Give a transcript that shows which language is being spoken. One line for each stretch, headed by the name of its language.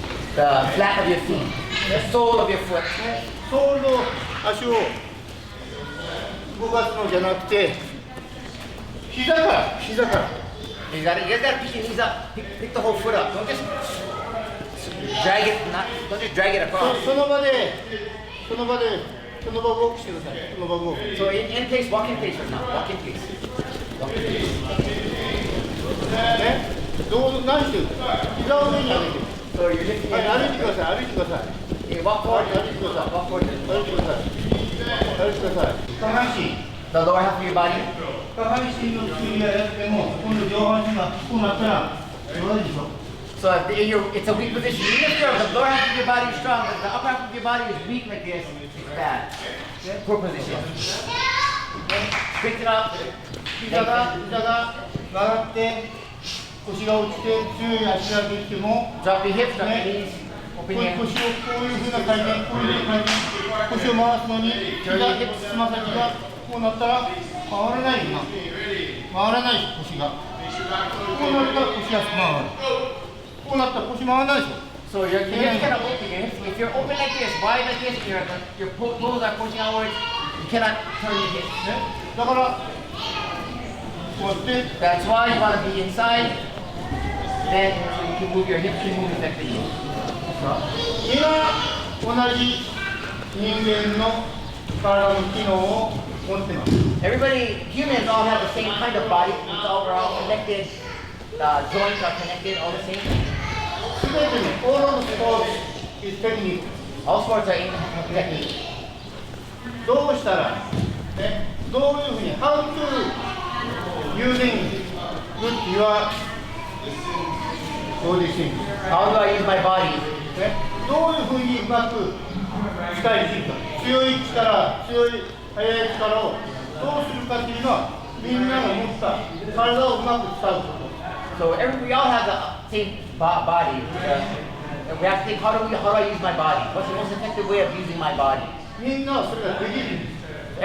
English: The flat of your feet, the sole of your foot.
Japanese: ソールの足を動かすのじゃなくて、膝から。
English: You guys gotta pick your knees up, pick the whole foot up. Don't just drag it, don't just drag it across.
Japanese: その場でウォークしてください。その場ウォーク。
English: So in place, walk in place right now. Walk in place. Walk in place.
Japanese: ね、何してる？膝を上に上げて。
English: So you're lifting
Japanese: はい、
English: your
Japanese: 歩いてください。
English: Okay, walk forward. Walk forward.
Japanese: 歩いてください。下半身。
English: The lower half of your body.
Japanese: 下半身の作りやっても、今度上半身がこうなったら、どうでしょう？
English: So it's a weak position. Even if the lower half of your body is strong, but the upper half of your body is weak like this, it's bad. Poor position. Pick it up.
Japanese: 膝が曲がって、腰が落ちて、強い足ができても、
English: Drop your hips, drop your knees.
Japanese: 腰
English: Open
Japanese: を
English: your
Japanese: こういうふうな回転、腰を回すのに、つま先がこうなったら回らないよな。回らない腰が。こうなったら腰が回る。こうなったら腰回らないでしょ。
English: So your hips cannot open. If you're open like this, wide like this, your toes are pushing outwards. You cannot turn your hips.
Japanese: だから、こうやって、
English: That's why you want to be inside. Then so you can move your hips can move effectively.
Japanese: 今、同じ人間の体の機能を持ってます。
English: Everybody, humans all have the same kind of body. We're all connected. Joints are connected, all the same.
Japanese: すべての、
English: all of the sports is technique. All sports are in technique.
Japanese: どうしたら、ね、どういうふうに、
English: how to using with your body thing. How do I use my body?
Japanese: ね、どういうふうにうまく使い切るか、強い力、速い力をどうするかっていうのは、みんなが持った体をうまく使うこと。
English: So we all have the same body. We have to think, how do I use my body? What's the most effective way of using my body?
Japanese: みんなはそれができるんです。